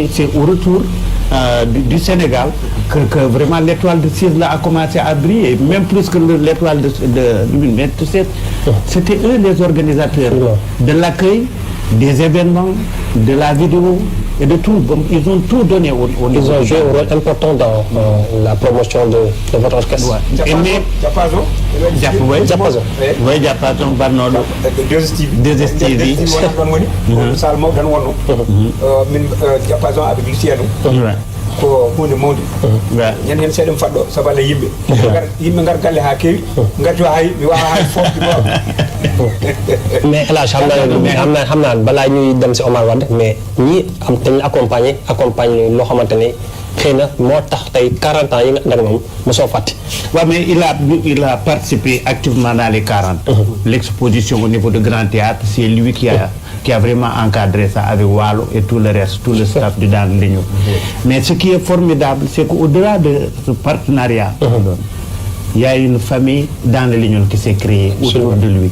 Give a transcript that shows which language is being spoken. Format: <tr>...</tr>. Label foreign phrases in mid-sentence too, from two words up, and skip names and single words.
<fr>C'est au retour du Sénégal que vraiment l'étoile de Cisle a commencé à briller, même plus que l'étoile de mais c'était eux les organisateurs de l'accueil, des événements, de la vidéo et de tout. Ils ont tout donné au niveau. Ils ont joué un rôle important dans la promotion de votre orchestre. Diapason</fr> <ff>Barnoɗo 2STV sal mawɗo tan wonno min Diapason avec Luciano ko hunde mawde ñande hen seeɗa faɗɗo sabu Allah yimɓe ngar galle ha keewi garti hay mi wawa hay fofde bo</ff> <fr>mais hélas</fr> <wo>xam naa balaa ñuy dem si Omar Wade mais ñi am dañu accompagne loo xamante ne xëy na moo tax tey 40 ans yi nga ànd ak moom mosoo fàtte.</wo> <fr>Ouais, mais il a participé activement dans les 40. L'exposition au niveau de Grand Théâtre, c'est lui qui a vraiment encadré ça avec Wallo et tout le reste, tout le staff du Dan Ligno. Mais ce qui est formidable, c'est qu'au-delà de ce partenariat, il y a une famille dans le Lignon qui s'est créée autour de lui.</fr>